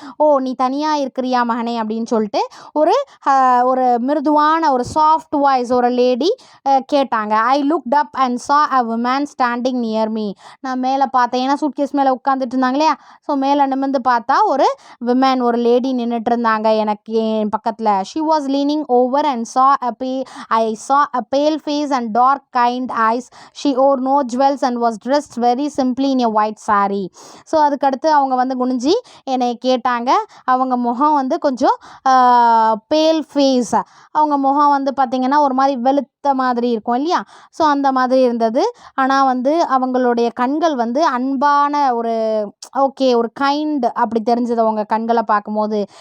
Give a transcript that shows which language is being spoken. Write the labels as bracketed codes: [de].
[ta] ஓ நீ தனியாக இருக்கிறியா மகனே அப்படின்னு சொல்லிட்டு ஒரு ஒரு மிருதுவான ஒரு சாஃப்ட் வாய்ஸ் ஒரு லேடி கேட்டாங்க. [en] I looked up and saw a woman standing near me. [ta] நான் மேலே பார்த்தேன், ஏன்னா சூட்கேஸ் மேலே உட்காந்துட்டு இருந்தாங்க இல்லையா, ஸோ மேலே நிமிர்ந்து பார்த்தா ஒரு விமன் ஒரு லேடி நின்றுட்டு இருந்தாங்க எனக்கு என் பக்கத்தில். [en] She was leaning over and I saw a pale face and dark kind eyes. She wore no jewels and was dressed very simply in a white saree. [ta] So அதுக்கடுத்து அவங்க வந்து குனிஞ்சி என்னை கேட்டாங்க. அவங்க முகம் வந்து கொஞ்சம் பேல் ஃபேஸ், அவங்க முகம் வந்து பார்த்திங்கன்னா ஒரு மாதிரி வெளுத்த மாதிரி இருக்கும் இல்லையா, ஸோ அந்த மாதிரி இருந்தது. ஆனால் வந்து அவங்களுடைய கண்கள் வந்து அன்பான ஒரு ஓகே ஒரு கைண்ட் அப்படி தெரிஞ்சது அவங்க கண்களை பார்க்கும்போது.